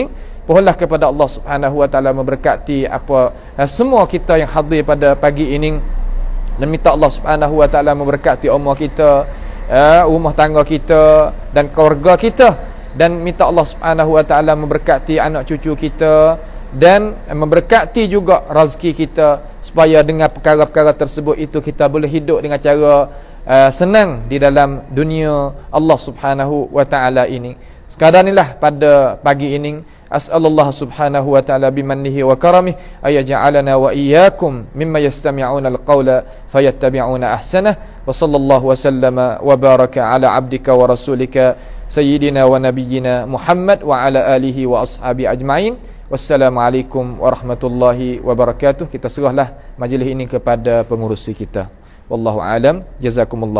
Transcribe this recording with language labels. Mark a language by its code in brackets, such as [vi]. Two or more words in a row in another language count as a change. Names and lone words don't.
[ms] Mohonlah kepada Allah [ar] سبحانه وتعالى [ms] memberkati semua kita yang hadir pada pagi ini, dan minta Allah [ar] سبحانه وتعالى [ms] memberkati umur kita, rumah tangga kita dan keluarga kita, dan minta Allah [ar] سبحانه وتعالى [ms] memberkati anak cucu kita, dan memberkati juga rezeki kita, supaya dengan perkara-perkara tersebut itu kita boleh hidup dengan cara senang di dalam dunia Allah [ar] سبحانه وتعالى [ms] ini. Sekadar inilah pada pagi ini, [ar] أسأل الله سبحانه وتعالى بمنه وكرمه أن يجعلنا وإياكم ممن يستمعون القول فيتبعون أحسنه وصلى الله وسلم وبارك على عبدك ورسولك سيدنا ونبينا محمد وعلى آله وأصحابه أجمعين. والسلام عليكم ورحمة الله وبركاته. [ms] Kita serahlah majlis ini kepada pengurusi kita. [ar] والله أعلم. جزاكم الله.